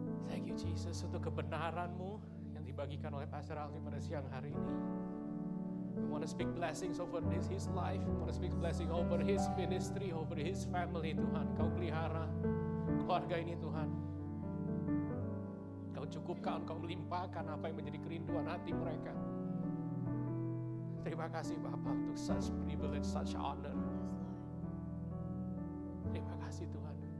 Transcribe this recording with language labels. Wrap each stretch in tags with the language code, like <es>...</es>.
<en>Thank You Jesus</en> <id>untuk kebenaran-Mu yang dibagikan oleh Pastor Alvin pada siang hari ini.</id> <en>We want to speak blessings over his life. We want to speak blessing over his ministry, over his family Tuhan.</en> <id>Kau pelihara keluarga ini Tuhan. Kau cukupkan, Kau melimpahkan apa yang menjadi kerinduan hati mereka. Terima kasih Bapa untuk</id> <en>such privilege, such honor.</en> <id>Terima kasih Tuhan.</id>